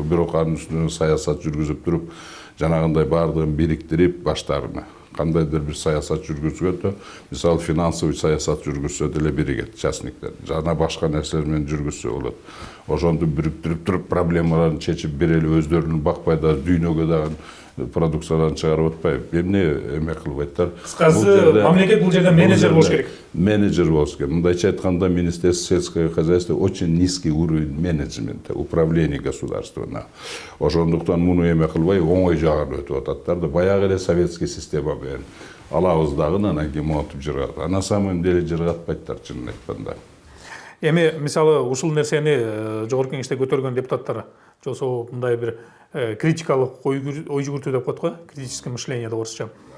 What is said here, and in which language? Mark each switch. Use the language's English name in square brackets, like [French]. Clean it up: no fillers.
[Kyrgyz] Бирок анын үстүнө саясат жүргүзүп туруп, жанагындай бардыгын бириктирип баштарына кандайдыр бир саясат жүргүзгөндө, мисалы финансовый саясат жүргүзсө деле биригет частниктер. Жана башка нерселер менен жүргүзсө болот. Ошонду бириктирип туруп проблемаларын чечип берели, өздөрүн бакпай да дүйнөгө дагы продукцияларын чыгарып атпайбы. Эмне эме кылбайттар? Кыскасы мамлекет бул жерде менеджер болуш керек. Менеджер болуш керек. Мындайча айтканда, [Russian] Министерство сельского хозяйства очень низкий уровень менеджмента, управления государствона. [Kyrgyz] Ошондуктан муну эме кылбай оңой жагын өтүп ататтар да, баягы эле советский система менен алабыз дагы анан кийин монтип жыргат. [Russian] А на самом деле [Kyrgyz] жыргатпайттар, чынын айтканда. Эми мисалы ушул нерсени жогорку кеңеште көтөргөн депутаттар же болбосо мындай бир критикалык ой жүгүртүү деп коет го, критическое мышление деп орусча.